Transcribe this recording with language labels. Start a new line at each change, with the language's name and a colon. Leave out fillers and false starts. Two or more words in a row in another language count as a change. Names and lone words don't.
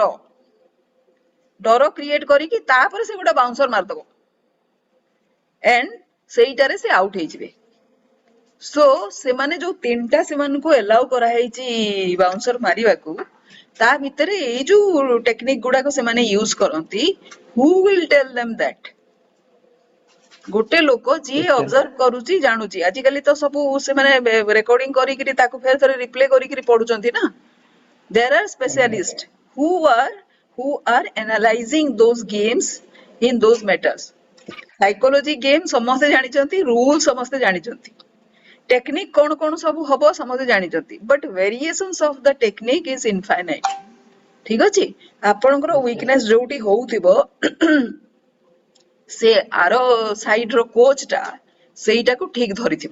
Odia: ଡର କ୍ରିଏଟ କରିକି ତାପରେ ସେ ଗୋଟେ ବାଉନ୍ସର ମାରିଦବ ଏଣ୍ଡ ସେଇଟାରେ ସେ ଆଉଟ ହେଇଯିବେ। ସୋ ସେମାନେ ଯୋଉ 3ଟା ସେମାନଙ୍କୁ ଏଲାଉ କରାହେଇଛି ବାଉନ୍ସର ମାରିବାକୁ, ତା ଭିତରେ ଏଇ ଯୋଉ ଟେକ୍ନିକ ଗୁଡାକ ସେମାନେ ୟୁଜ କରନ୍ତି,
English: who will tell them that?
Odia: ଗୋଟେ ଲୋକ ଯିଏ ଏତେ ଅବଜର୍ଭ କରୁଛି ଜାଣୁଛି, ଆଜିକାଲି ତ ସବୁ ସେମାନେ ରେକର୍ଡିଂ କରିକିରି ତାକୁ ଫେର ଥରେ ରିପ୍ଲେ କରିକିରି ପଢୁଛନ୍ତି ନା।
English: there are
Odia: ଆଜ୍ଞା
English: specialists who are analyzing those games in those matters। psychology game
Odia: ସମସ୍ତେ ଜାଣିଛନ୍ତି, ରୁଲ ସମସ୍ତେ ଜାଣିଛନ୍ତି, ଟେକ୍ନିକ କଣ କଣ ସବୁ ହବ ସମସ୍ତେ ଜାଣିଛନ୍ତି,
English: but variations of the technique is infinite,
Odia: ଠିକ ଅଛି। ଆପଣଙ୍କର ଆଚ୍ଛା ୱିକନେସ ଯୋଉଠି ହଉଥିବ ସେ ଆର ସାଇଡ ର କୋଚ ଟା ସେଇଟାକୁ ଠିକ ଧରିଥିବ।